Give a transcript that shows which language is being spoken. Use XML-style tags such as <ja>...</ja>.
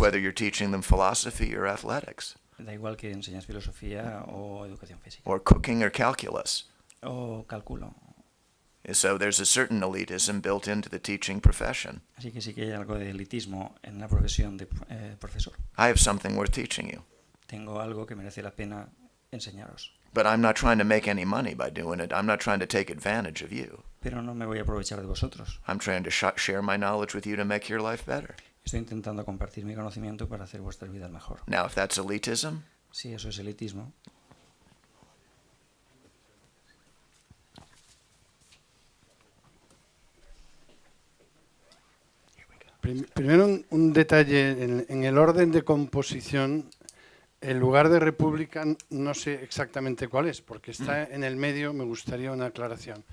<en>whether you're teaching them philosophy or athletics,</en> <es>Da igual que enseñas filosofía o educación física.</es> <en>or cooking or calculus.</en> <es>O cálculo.</es> <en>So there's a certain elitism built into the teaching profession.</en> <es>Así que sí que hay algo de elitismo en la profesión de profesor.</es> <en>I have something worth teaching you,</en> <es>Tengo algo que merece la pena enseñaros.</es> <en>but I'm not trying to make any money by doing it. I'm not trying to take advantage of you.</en> <es>Pero no me voy a aprovechar de vosotros.</es> <en>I'm trying to share my knowledge with you to make your life better.</en> <es>Estoy intentando compartir mi conocimiento para hacer vuestras vidas mejor.</es> <en>Now, if that's elitism,</en> <es>Si eso es elitismo, Primero un detalle, en el orden de composición, el lugar de república no sé exactamente cuál es, porque está en el medio, me gustaría una aclaración.</es>